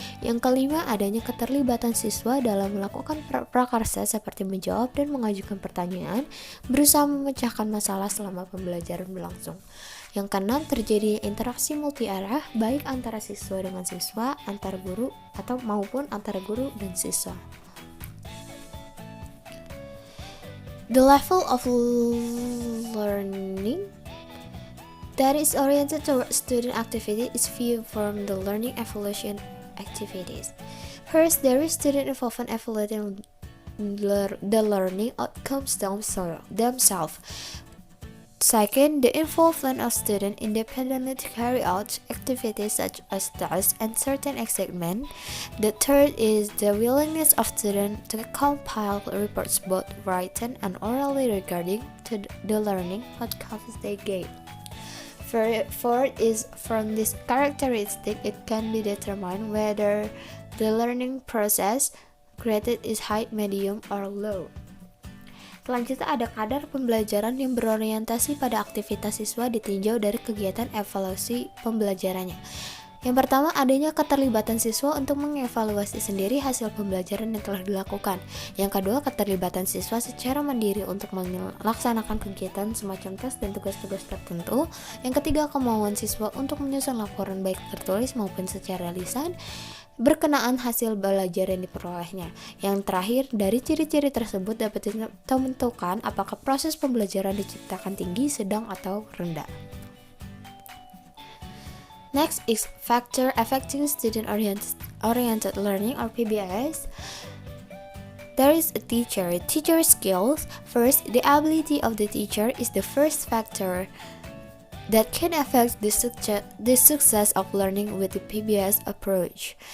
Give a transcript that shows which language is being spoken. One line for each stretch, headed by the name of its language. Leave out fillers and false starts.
Indonesian: Yang kelima, adanya keterlibatan siswa dalam melakukan prakarsa seperti menjawab dan mengajukan pertanyaan, berusaha memecahkan masalah selama pembelajaran berlangsung. Yang keenam, terjadi interaksi multi arah baik antara siswa dengan siswa, antar guru atau maupun antara guru dan siswa.
English: The level of learning that is oriented towards student activity is viewed from the learning evaluation activities. First, there is student involvement evaluating the learning outcomes themselves. Second, the involvement of students independently to carry out activities such as tasks and certain assignments. The third is the willingness of students to compile reports both written and orally regarding to the learning outcomes they gain. Fourth is from this characteristic it can be determined whether the learning process graded is high, medium, or low.
Indonesian: Selanjutnya ada kadar pembelajaran yang berorientasi pada aktivitas siswa ditinjau dari kegiatan evaluasi pembelajarannya. Yang pertama, adanya keterlibatan siswa untuk mengevaluasi sendiri hasil pembelajaran yang telah dilakukan. Yang kedua, keterlibatan siswa secara mandiri untuk melaksanakan kegiatan semacam tes dan tugas-tugas tertentu. Yang ketiga, kemauan siswa untuk menyusun laporan baik tertulis maupun secara lisan berkenaan hasil belajar yang diperolehnya. Yang terakhir, dari ciri-ciri tersebut dapat ditentukan apakah proses pembelajaran diciptakan tinggi, sedang, atau rendah.
English: Next is factor affecting student oriented learning or PBIS. There is a teacher skills. First, the ability of the teacher is the first factor that can affect the success of learning with the PBS approach.